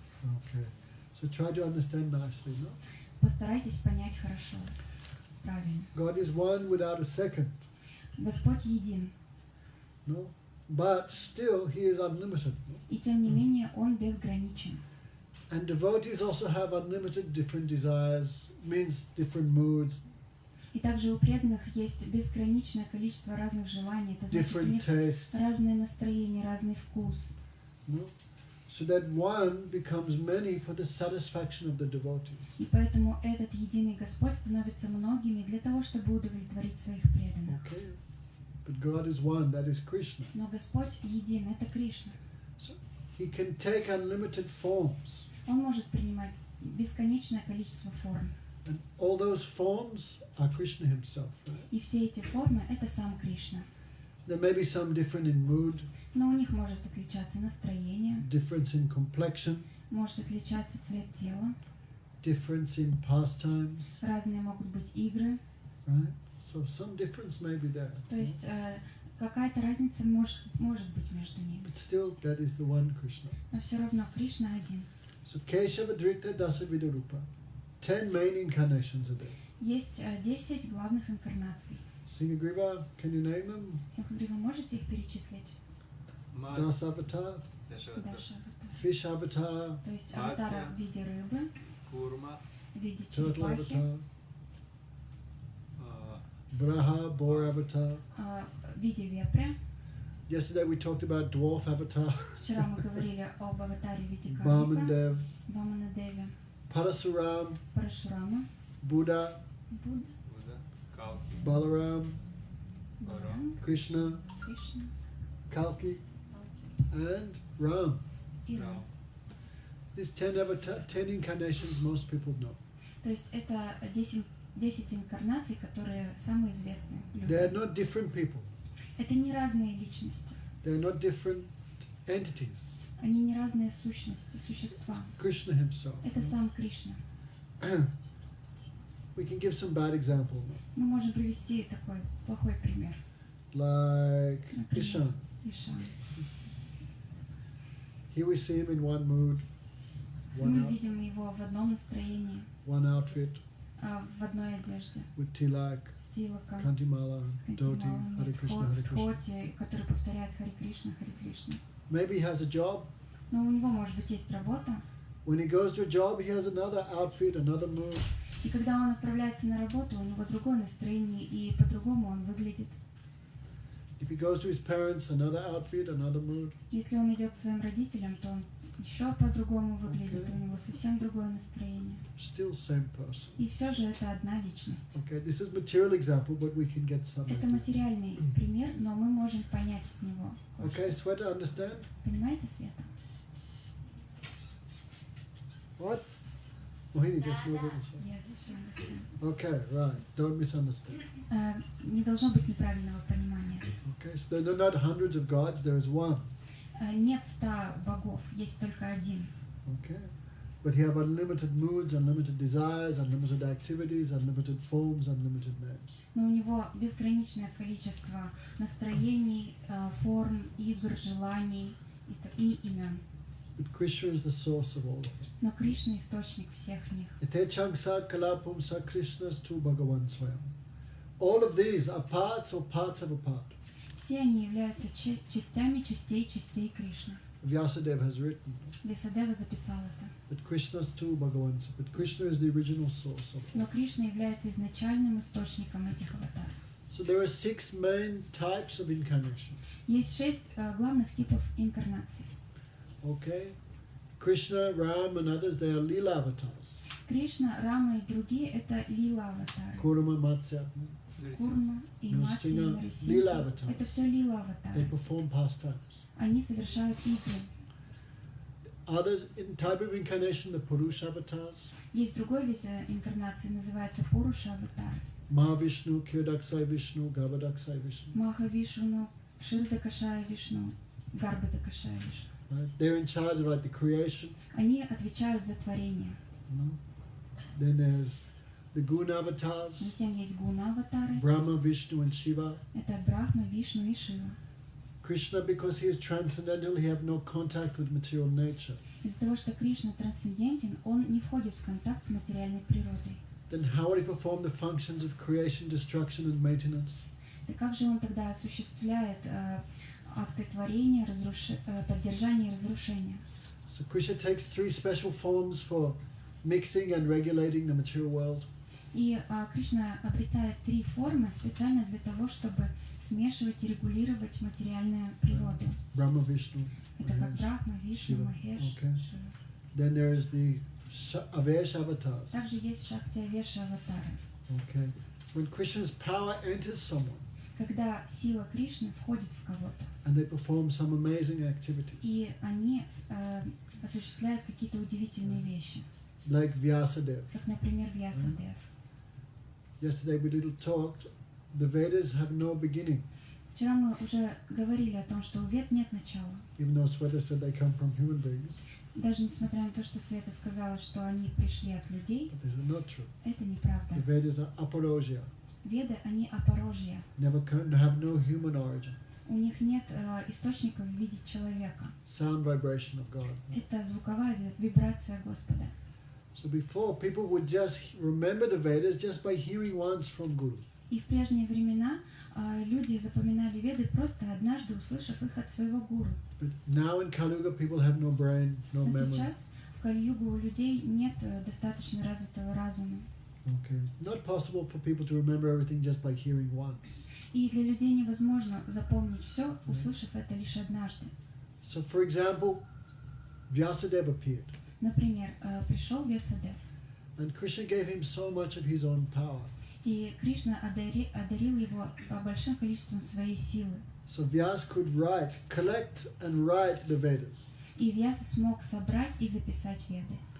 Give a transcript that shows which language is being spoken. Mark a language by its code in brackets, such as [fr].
[en] Okay. So try to understand nicely, no? [ru] Постарайтесь понять хорошо, правильно. [en] God is one without a second, [ru] Господь един, [en] no? But still, He is unlimited. No? [ru] и тем не менее Он безграничен. [en] And devotees also have unlimited different desires, means different moods, [ru] И также у преданных есть безграничное количество разных желаний. Это значит, у [en] different [ru] них [en] tastes, [ru] разное настроение, разный вкус. [en] no? So that one becomes many for the satisfaction of the devotees. [ru] И поэтому этот единый Господь становится многими для того, чтобы удовлетворить своих преданных. [en] Okay? But God is one, that is Krishna. [ru] Но Господь един, это Кришна. [en] So He can take unlimited forms. [ru] Он может принимать бесконечное количество форм. [en] And all those forms are Krishna Himself. Right? [ru] И все эти формы — это сам Кришна. [en] There may be some different in mood, [ru] Но у них может отличаться настроение, [en] difference in complexion, [ru] может отличаться цвет тела, [en] difference in pastimes, [ru] разные могут быть игры. [en] right? So some difference may be there. [ru] То есть какая-то разница может быть между ними. [en] But still, that is the one Krishna. [ru] Но все равно Кришна один. [sa] So Keshava Drita Dasa Vidarupa. [en] 10 main incarnations are there. [ru] Есть 10 главных инкарнаций. [en] Singagriva, can you name them? [ru] Симхагри, вы можете их перечислить? [sa] Das Avatar, [ru] Даша, аватар. [en] Fish Avatar, [ru] То есть аватара в виде рыбы, [en] Kurma, [ru] в виде [en] turtle [ru] черепахи, [en] avatar, uh, Vraha, boar avatar. [ru] в виде вепря. [en] Yesterday we talked about dwarf avatar, [ru] Вчера мы говорили об аватаре в виде карлика, [en] Vamandev, [ru] Ваманадеве, [en] Parasuram, [ru] Парашурама, [en] Buddha, [ru] Будда, [en] Buddha, Kalki, Balaram, [ru] Баларам, [en] Krishna, [ru] Кришна [en] Kalki, and Ram. [ru] и [en] Ram. [ru] Рам. [en] These 10 incarnations most people know. [ru] То есть это 10 инкарнаций, которые самые известные [en] They are [ru] люди. [en] not different people. [ru] Это не разные личности, [en] They are not different entities. [ru] они не разные сущности, существа. [en] Krishna himself. [ru] Это сам Кришна. [en] We can give some bad example, [ru] Мы можем привести такой плохой пример. [en] like [ru] Например, [en] Ishan. [ru] Ишан. [en] Here we see him in one mood, [ru] Мы видим его в одном настроении, [en] one outfit, [ru] в одной одежде, [en] with tilak, [ru] с тилаком, [en] kantimala, dhoti, [ru] кантималами, [en] Hare Krishna, [ru] в [en] Hare Krishna. [ru] хоте, который повторяет Харе Кришна, Харе Кришна. [en] Maybe he has a job. [ru] Но у него, может быть, есть работа, [en] When he goes to a job, he has another outfit, another mood. [ru] и когда он отправляется на работу, у него другое настроение, и по-другому он выглядит. [en] If he goes to his parents, another outfit, another mood. [ru] Если он идет к своим родителям, то он еще по-другому выглядит, [en] Okay. [ru] у него совсем другое настроение. [en] Still same person. [ru] И все же это одна личность. [en] Okay, this is material example, but we can get some [ru] Это [en] idea. [ru] материальный пример, но мы можем понять с него. [en] Okay, Sweta, understand? [ru] Понимаете, Света? [en] What? Mohini, just move it aside. Yes, she understands. Okay, right. Don't misunderstand. [ru] Не должно быть неправильного понимания. [en] Okay, so there are not hundreds of gods, there is one. [ru] Нет 100 богов, есть только один. [en] Okay? But you have unlimited moods, unlimited desires, unlimited activities, unlimited forms, unlimited names. [ru] Но у него безграничное количество настроений, форм, игр, желаний и имен. [en] But Krishna is the source of all of them. [ru] Но Кришна источник всех них. [sa] Ite changsa kalapumsa Krishnas tu Bhagavan Swayam. [en] All of these are parts or parts of a part. [ru] Все они являются частями частей Кришны. [en] Vyasadeva has written. [ru] Весадева записал это. [sa] But Krishna's tu Bhagavan. [en] But Krishna is the original source of it. [ru] Но Кришна является изначальным источником этих аватаров. [en] So there are 6 main types of incarnations. [ru] Есть 6 главных типов инкарнаций. [en] Okay? Krishna, Ram and others, they are Leela avatars. [ru] Кришна, Рама и другие — это лила-аватары. [en] Kurma, Matsya. [ru] Курма и Мати, и Лила Нарисимха аватары. — это все [en] They [ru] лила-аватары. [en] perform pastimes. [ru] Они совершают игры. [en] Others in type of incarnation, the Purusha avatars. [ru] Есть другой вид инкарнации, называется Пуруша-аватар. [en] Mahavishnu, Kirdaksai Vishnu, Gavadaksai Vishnu. [ru] Маха Вишну, Ширдакашая Вишну, Гарбадакашая Вишну. [en] Right? They're in charge of like the creation. [ru] Они отвечают за творение. [en] Then there's the Guna avatars, [ru] Затем есть гуна-аватары. [en] Brahma, Vishnu and Shiva. [ru] Это Брахма, Вишну и Шива. [en] Krishna, because he is transcendental, he have no contact with material nature. [ru] Из-за того, что Кришна трансцендентен, он не входит в контакт с материальной природой. [en] Then how will he perform the functions of creation, destruction and maintenance? [ru] И как же он тогда осуществляет акты творения, поддержания и разрушения? [en] So Krishna takes 3 special forms for mixing and regulating the material world. [ru] И Кришна обретает 3 формы специально для того, чтобы смешивать и регулировать материальную природу. [en] Brahma, Vishnu, [ru] Это как [en] Mahesh. [ru] Брахма, Вишну, [en] Shiva. [ru] Махеш, [en] Okay. [ru] Шива. [en] Then there is the Avesh avatars. [ru] Также есть Шакти-Авеша аватары. [en] Okay. When Krishna's power enters someone [ru] Когда сила Кришны входит в кого-то, [en] and they perform some amazing activities, [ru] и они осуществляют какие-то удивительные вещи, [en] like Vyasadeva. [ru] как, например, Вьясадев. [en] Yesterday we little talked. The Vedas have no beginning, [ru] Вчера мы уже говорили о том, что у Вед нет начала. [en] even though Sweta said they come from human beings. [ru] Даже несмотря на то, что Света сказала, что они пришли от людей, [en] But this is not true. [ru] это неправда. [en] The Vedas are aparojya, [ru] Веды, они апорожья. [en] have no human origin. [ru] У них нет источника в виде человека. [en] Sound vibration of God. [ru] Это звуковая вибрация Господа. [en] So before, people would just remember the Vedas just by hearing once from Guru. [ru] И в прежние времена люди запоминали Веды, просто однажды услышав их от своего гуру. [en] But now in Kali Yuga, people have no brain, no [ru] Но memory. сейчас, в Кали-югу у людей нет достаточно развитого разума. [en] Okay. Not possible for people to remember everything just by hearing once. [ru] И для людей невозможно запомнить все, услышав это лишь однажды. [en] So, for example, Vyasadeva appeared, [ru] Например, пришел Вьясадев, [en] and Krishna gave him so much of his own power. [ru] и Кришна одарил его большим количеством своей силы. [en] So Vyas could collect and write the Vedas. [ru] И Вьяса смог собрать и записать Веды.